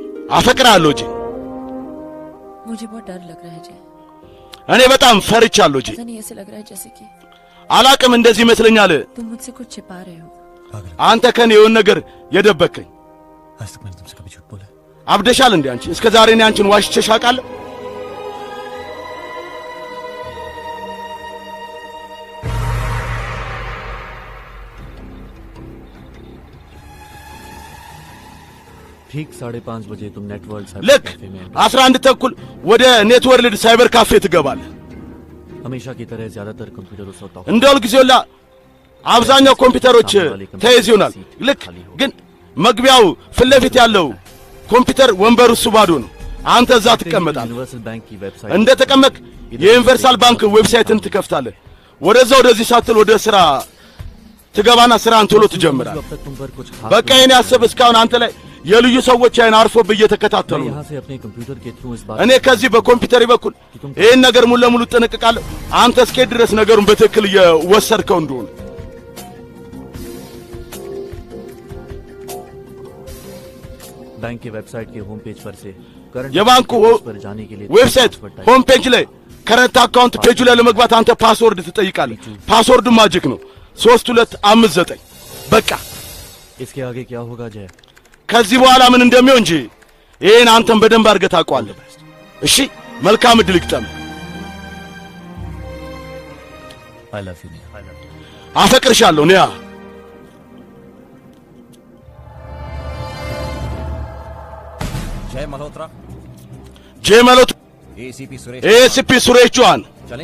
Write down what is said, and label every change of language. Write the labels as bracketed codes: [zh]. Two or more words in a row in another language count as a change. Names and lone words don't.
[am] አፈቅራለሁ ጂ [hi] मुझे बहुत डर लग रहा है जी [am] እኔ በጣም ፈርቻለሁ ጂ [hi] पता नहीं ऐसे लग रहा है जैसे कि [am] አላቅም እንደዚህ ይመስለኛል [hi] तुम मुझसे कुछ छिपा रहे हो [am] አንተ ከኔ የሆነ ነገር የደበከኝ [hi] आज तक मैंने तुमसे कभी झूठ बोला है? [am] አብደሻል እንዴ አንቺ እስከ ዛሬ እኔ አንቺን ዋሽቼሽ አውቃለሁ [hi] ठीक 5:30 बजे तुम नेटवर्ल्ड [am] ልክ 11 ተኩል ወደ ኔትወርልድ ሳይበር ካፌ ትገባለህ [hi] हमेशा की तरह ज्यादातर कंप्यूटरों से होता [am] እንደ ሁልጊዜውላ አብዛኛው ኮምፒውተሮች ተይዝ ይሆናል ልክ ግን መግቢያው ፊት ለፊት ያለው ኮምፒውተር ወንበሩ እሱ ባዶ ነው አንተ እዛ ትቀመጣለህ [hi] यूनिवर्सल बैंक की वेबसाइट [am] እንደ ተቀመጥክ የዩኒቨርሳል ባንክ ዌብሳይትን ትከፍታለህ ወደዛ ወደዚህ ሳትል ወደ ስራ ትገባና ስራን ቶሎ ትጀምራለህ [hi] अब तक तुम पर कुछ खास [am] በቃ የኔ ያሰብ እስካሁን አንተ ላይ የልዩ ሰዎች አይን አርፎብህ እየተከታተሉ [hi] मैं [am] ነው [hi] यहाँ से अपने कंप्यूटर के थ्रू इस बात [am] እኔ ከዚህ በኮምፒውተር በኩል ይሄን ነገር ሙሉ ለሙሉ ጠነቅቃለሁ አንተ እስከ ድረስ ነገሩን በትክክል እየወሰድከው እንደሆነ [hi] बैंक के वेबसाइट के [en] home page [hi] पर से करंट [am] የባንኩ [hi] पर जाने के लिए [en] website home page [am] ላይ [en] current account [am] ፔጁ ላይ ለመግባት አንተ ፓስወርድ ትጠይቃለህ ፓስወርዱ ማጂክ ነው 3259 በቃ [hi] इसके आगे क्या होगा जय [am] ከዚህ በኋላ ምን እንደሚሆን እንጂ ይሄን አንተም በደንብ አድርገህ ታውቀዋለህ እሺ መልካም እድል ይግጠም [en] I love you [am] አፈቅርሻለሁ ኒያ [hi] जय मल्होत्रा [am] ጄ መሎት [hi] एसीपी सुरेश [am] ኤሲፒ ሱሬሽ ጆሃን [hi] चलें